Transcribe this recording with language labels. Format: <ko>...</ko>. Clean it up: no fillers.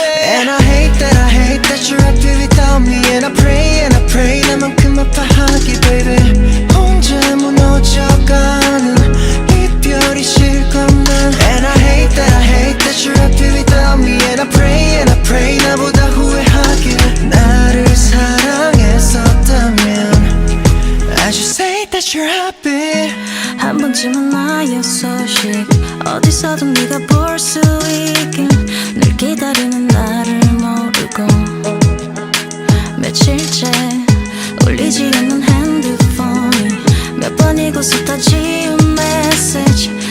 <en>And I hate that you're happy without me. And I pray</en> <ko>나만큼 아파하기</ko> <en>baby.</en> <ko>혼자 무너져가는 이별이 싫건 난.</ko> <en>And I hate that you're happy without me. And I pray</en> <ko>나보다 후회하기를. 나를 사랑했었다면</ko> <en>I should say that you're happy.</en> <ko>한 번쯤은 나의 소식 어디서든 네가 볼 수 있긴. 늘 기다리는 나를 모르고 며칠째 울리지 않는 핸드폰이 몇 번이고 쏟아 지운 메시지.</ko>